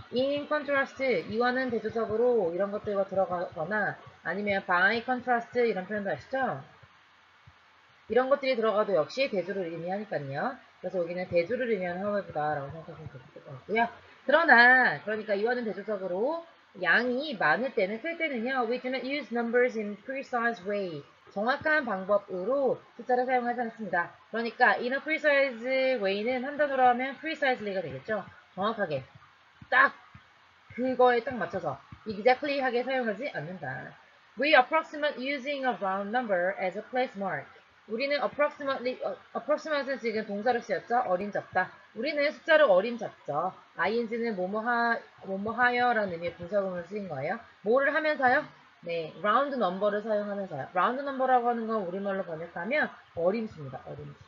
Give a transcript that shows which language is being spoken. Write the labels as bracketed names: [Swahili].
[Korean] in contrast 이와는 대조적으로 이런 것들과 들어가거나 아니면 by contrast 이런 표현도 아시죠? 이런 것들이 들어가도 역시 대조를 의미하니까요. 그래서 여기는 대조를 의미하는 however다라고 생각하시면 될 것 같고요. 그러나 그러니까 이와는 대조적으로 양이 많을 때는 클 때는요. [English] We do not use numbers in precise way. [Korean] 정확한 방법으로 숫자를 사용하지 않습니다. 그러니까 [English] in a precise way [Korean] 는 한 단어로 하면 precisely가 되겠죠. 정확하게 딱 그거에 딱 맞춰서 exactly 하게 사용하지 않는다. [English] We approximate using a round number as a place mark. [Korean] 우리는 approximate는 지금 동사로 쓰였죠. 어림잡다. 우리는 숫자를 어림잡죠. ing는 뭐뭐하여라는 의미의 분사구문을 쓰인 거예요. 뭐를 하면서요? 네, round number를 사용하면서요. round number라고 하는 건 우리말로 번역하면 어림수입니다. 어림수.